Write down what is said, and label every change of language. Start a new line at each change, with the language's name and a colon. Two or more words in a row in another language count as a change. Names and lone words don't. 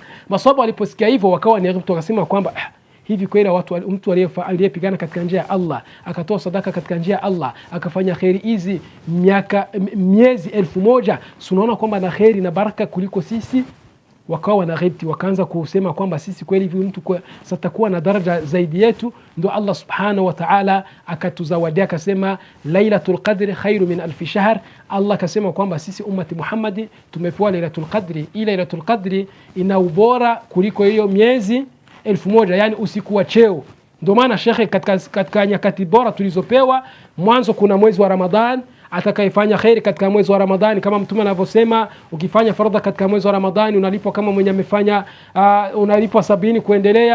Swahili: Maswahaba waliposikia hivyo wakawa ni ghibtu, wakasema kwamba hivi kweli mtu aliyepigana katika njia ya Allah, akatoa sadaka katika njia ya Allah, akafanya khairi hizi miezi 1000, tunaona kwamba na khairi na baraka kuliko sisi? Wakawa wanaghibti, wakaanza kusema kwamba sisi kweli hivi mtu satakuwa na daraja zaidi yetu.
Arabic: Ndio Allah سبحانه وتعالى
Swahili: akatuzawadia, akasema
Arabic: ليلة القدر خير من ألف شهر.
Swahili: Allah akasema kwamba sisi ummati Muhammadi tumepewa Lailatul Qadri. Ila Lailatul Qadri ina ubora kuliko hiyo miezi 1000, yani usiku wa cheo. Ndio maana shekhe, katika nyakati bora tulizopewa, mwanzo kuna mwezi wa Ramadhan. Atakayefanya khairi katika mwezi wa Ramadhani, kama Mtume anavyosema, ukifanya fardha katika mwezi wa Ramadhani unalipwa kama mwenye amefanya unalipwa 70 kuendelea.